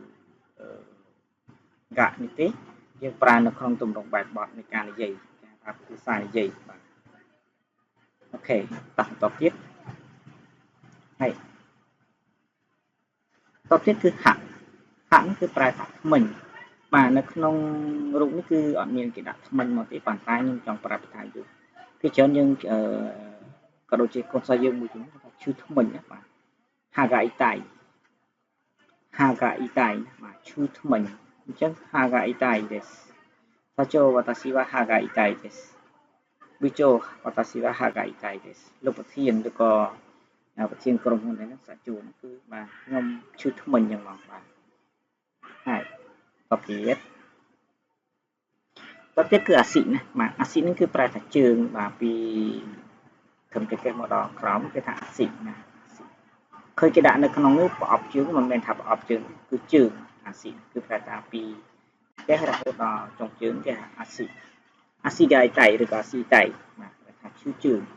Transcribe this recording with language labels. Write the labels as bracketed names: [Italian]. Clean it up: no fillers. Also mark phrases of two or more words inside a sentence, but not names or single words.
[Khmer] កនេះទេយើងប្រើនៅក្នុងទម្រង់បែបបទនៃការនិយាយគេហៅថាភាសានិយាយបាទអូខេតោះបន្តទៀតហើយតទៀតគឺហាក់នេះគឺប្រែថាថ្មិញបាទនៅក្នុងរូបនេះគឺអត់មានគេដាក់ថ្មិញមកទេប៉ុន្តែខ្ញុំចង់ប្រាប់ថាយុពីច្រើនយើងក៏ដូចជាកូនសិស្សយើងមួយចំនួនថាឈឺថ្មិញណាបាទ [Japanese] 歯が痛い [Khmer] បាទឈឺថ្មិញអញ្ចឹង [Japanese] 歯が痛いです社長私は歯が痛いです部長私は歯が痛いです [Khmer] លោកប្រធានឬក៏ប្រធានក្រុមហ៊ុនហ្នឹងសាជួនគឺបាទខ្ញុំឈឺថ្មិញយ៉ាងមកបាទហើយត ទៀតគឺអាស៊ីណាបាទអាស៊ីនេះគឺប្រែថាជើងបាទពីត្រឹមតែគេមកដល់ក្រោមគេថាអាស៊ីណាឃើញគេដាក់នៅក្នុងនោះប្រអប់ជើងមិនមែនថាប្រអប់ជើងគឺជើងអាស៊ីគឺប្រែថាពីគេរហូតដល់ចុងជើងគេថា [Japanese] 足が痛い [Khmer] ឬក៏ [Japanese] 足痛い [Khmer] បាទគេថាឈឺជើង